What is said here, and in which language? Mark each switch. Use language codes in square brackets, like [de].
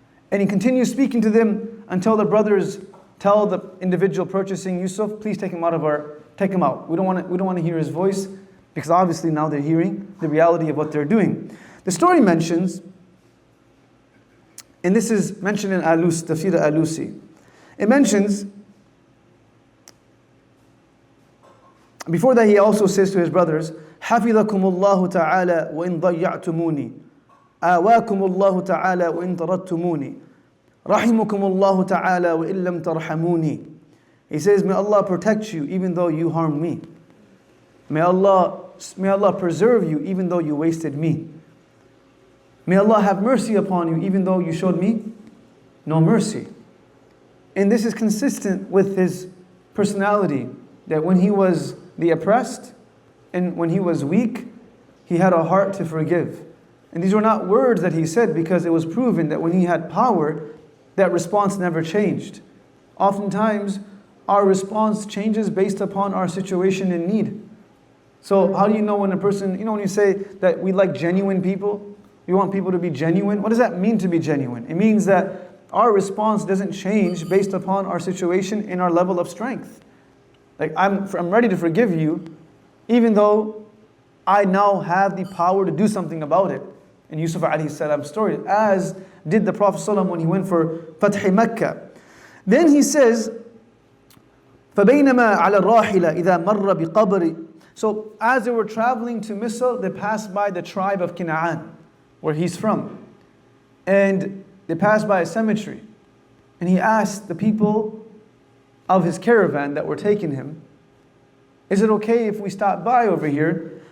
[en] And he continues speaking to them until the brothers tell the individual purchasing Yusuf, please take him out. We don't want to hear his voice, because obviously now they're hearing the reality of what they're doing. The story mentions, and this is mentioned in Tafsir Alusi. It mentions, before that he also says to his brothers, [ar] حَفِظَكُمُ اللَّهُ تَعَالَى وَإِن ضَيَّعْتُمُونِي آوَاكُمُ اللَّهُ تَعَالَى وَإِن طَرَدْتُمُونِي رَحِمُكُمُ اللَّهُ تَعَالَى وَإِن لَمْ تَرْحَمُونِي. [en] He says, may Allah protect you even though you harmed me. May Allah preserve you even though you wasted me. May Allah have mercy upon you even though you showed me no mercy. And this is consistent with his personality, that when he was the oppressed and when he was weak, he had a heart to forgive. And these were not words that he said, because it was proven that when he had power, that response never changed. Oftentimes, our response changes based upon our situation and need. So how do you know when a person, when you say that we like genuine people, we want people to be genuine, what does that mean to be genuine? It means that our response doesn't change based upon our situation and our level of strength. Like, I'm ready to forgive you, even though I now have the power to do something about it. In Yusuf alayhi salam's story, as did the Prophet ﷺ when he went for Fath Makkah. Then he says, [ar] فَبَيْنَمَا عَلَى الرَّاحِلَ إِذَا مَرَّ بِقَبْرِ. [en] So as they were traveling to Misr, they passed by the tribe of Canaan, where he's from. And they passed by a cemetery. And he asked the people of his caravan that were taking him, is it okay if we stop by over here?